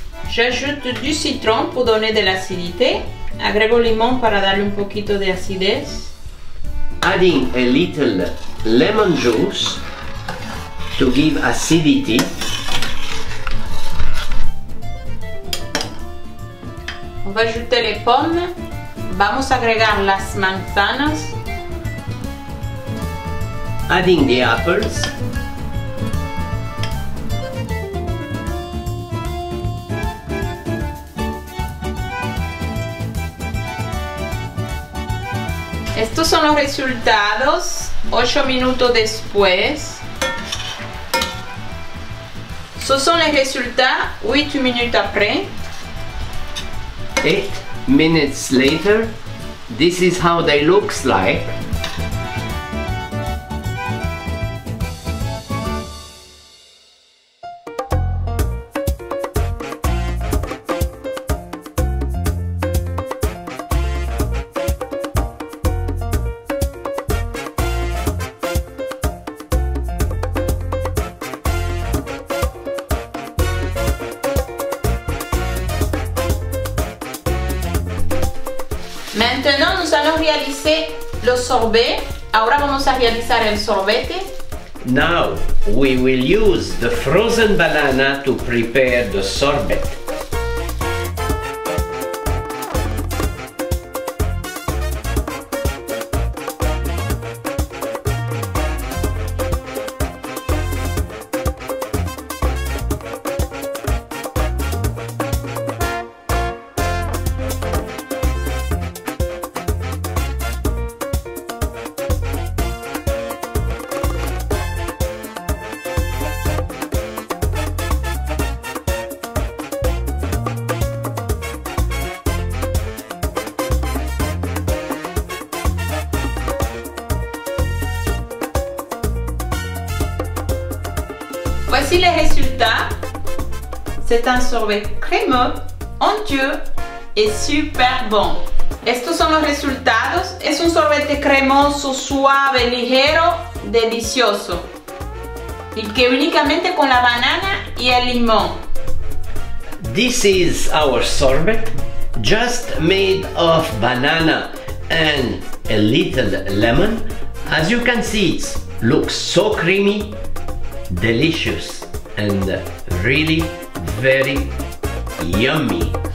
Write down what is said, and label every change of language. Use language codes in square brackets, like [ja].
[fr] J'ajoute du citron pour donner de l'acidité. [es] Agrego limón para darle un poquito de acidez. [en] Adding a little lemon juice to give acidity. [fr] On va ajouter les pommes. [es] Vamos a agregar las manzanas. [en] Adding the apples. [es] Estos son los resultados 8 minutos después. [fr] Ce sont les résultats 8 minutes après. [en] 8 minutes later, this is how they looks like. [fr] Maintenant, nous allons réaliser le sorbet. [es] Ahora vamos a realizar el sorbete. [en] Now we will use the frozen banana to prepare the sorbet. [fr] Voici les résultats. C'est un sorbet crémeux, onctueux et super bon. [es] Estos son los resultados. Es un sorbete cremoso, suave, ligero, delicioso. Y que únicamente con la banana y el limón. [en] This is our sorbet, just made of banana and a little lemon. As you can see, it looks so creamy, delicious, and really very yummy.